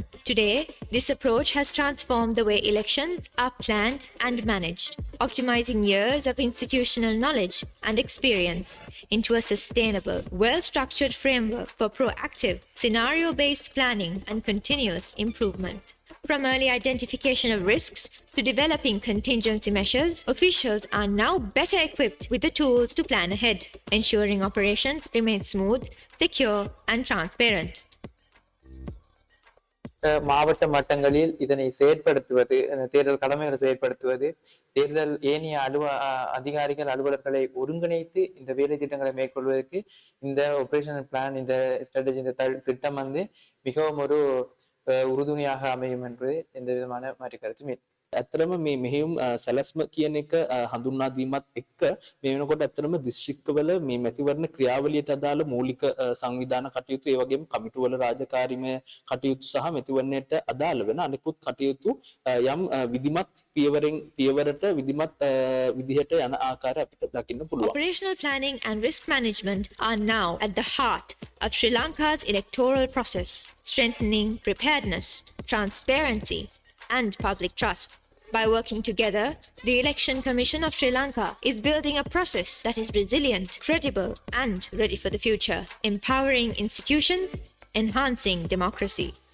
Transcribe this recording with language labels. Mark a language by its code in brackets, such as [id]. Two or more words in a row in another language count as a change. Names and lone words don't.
[en] Today, this approach has transformed the way elections are planned and managed, optimizing years of institutional knowledge and experience into a sustainable, well-structured framework for proactive, scenario-based planning and continuous improvement. From early identification of risks to developing contingency measures, officials are now better equipped with the tools to plan ahead, ensuring operations remain smooth, secure, and transparent. [ta] மாவட்ட மட்டங்களில் இதனை செயற்படுத்துவது, தேர்தல் கடமைகளை செயற்படுத்துவது, தேர்தல் ஏனைய அதிகாரிகள் அலுவலர்களை ஒருங்கிணைத்து இந்த வேலை திட்டங்களை மேற்கொள்வதற்கு இந்த [en] operational plan, [ta] இந்த ஸ்ட்ராட்டஜி, இந்த திட்டம் மிகவும் ஒரு உறுதுணையாக அமையும் என்று எந்த விதமான மாற்று கருத்தும் இல்லை. [si] ඇත්තටම මේ මෙහෙයුම් සැලැස්ම කියන එක හඳුන්වා දීමත් එක්ක මේ වෙනකොට ඇත්තටම දිස්ත්‍රික්කවල මේ මැතිවරණ ක්‍රියාවලියට අදාළ මූලික සංවිධාන කටයුතු ඒ වගේම කමිටුවල රාජකාරීමය කටයුතු සහ මැතිවරණයට අදාළ වෙන අනෙකුත් කටයුතු යම් විධිමත් පියවරට විධිමත් විදිහට යන ආකාරය අපිට දකින්න පුළුවන්. [en] Operational planning and risk management are now at the heart of Sri Lanka's electoral process, strengthening preparedness, transparency, and public trust. By working together, the Election Commission of Sri Lanka is building a process that is resilient, credible, and ready for the future, empowering institutions, enhancing democracy.